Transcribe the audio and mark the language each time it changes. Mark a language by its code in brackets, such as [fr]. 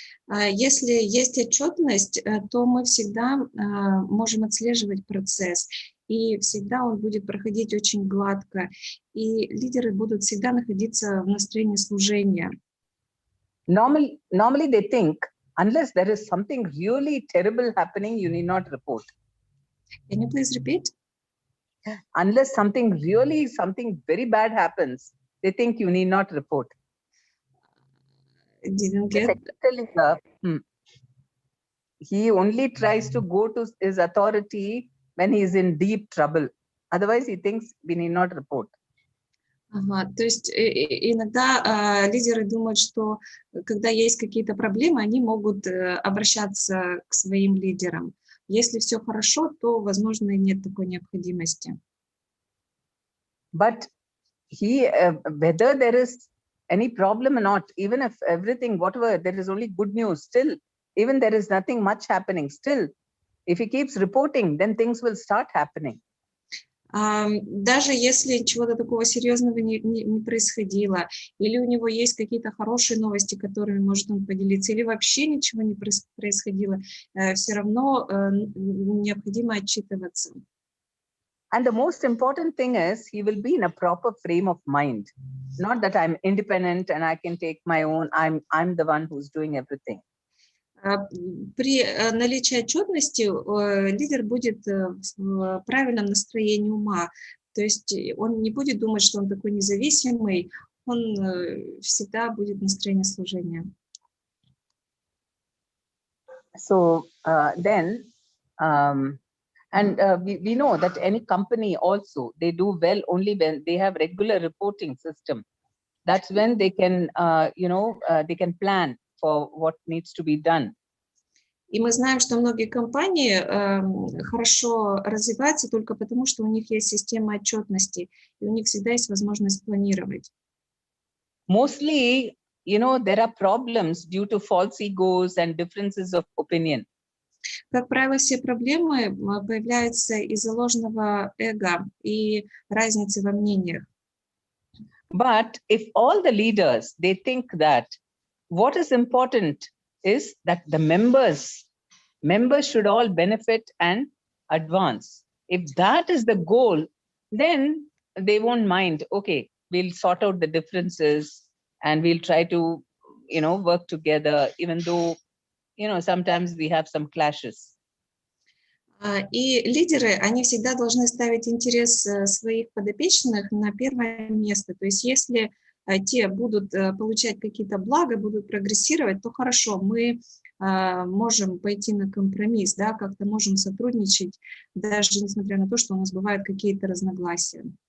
[ru] Если есть отчетность, то мы всегда можем отслеживать процесс, и всегда он будет проходить очень гладко, и лидеры будут всегда находиться в настроении служения. [en] Normally they think, unless there is something really terrible happening, you need not report. Can you please repeat? Unless something very bad happens, they think you need not report. Didn't get. He only tries to go to his authority when he is in deep trouble. Otherwise, he thinks we need not report. [ru] То есть иногда лидеры думают, что когда есть какие-то проблемы, они могут обращаться к своим лидерам. Если все хорошо, то, возможно, и нет такой необходимости. [en] But whether there is any problem or not, even if everything, whatever, there is only good news, still, even there is nothing much happening, still, if he keeps reporting, then things will start happening. [ru] Даже если чего-то такого серьезного не происходило, или у него есть какие-то хорошие новости, которыми может он поделиться, или вообще ничего не происходило, все равно необходимо отчитываться. [en] And the most important thing is he will be in a proper frame of mind. Not that I'm independent and I can take my own, I'm the one who's doing everything. [ru] При наличии отчетности лидер будет в правильном настроении ума. То есть он не будет думать, что он такой независимый, он всегда будет в настроении служения. [en] So then, we know that any company also, they do well only when they have regular reporting system. That's when they can, they can plan for what needs to be done. [ru] И мы знаем, что многие компании хорошо развиваются только потому, что у них есть система отчетности, и у них всегда есть возможность планировать. [en] Mostly, there are problems due to false egos and differences of opinion. [ru] Как правило, все проблемы появляются из-за ложного эго и разницы во мнениях. [en] But if all the leaders, they think that what is important is that the members should all benefit and advance. If that is the goal, then they won't mind, okay, we'll sort out the differences and we'll try to, work together, even though, sometimes we have some clashes. [ru] И лидеры, они всегда должны ставить интерес своих подопечных на первое место. То есть если те будут получать какие-то блага, будут прогрессировать, то хорошо, мы можем пойти на компромисс, да, как-то можем сотрудничать, даже несмотря на то, что у нас бывают какие-то разногласия.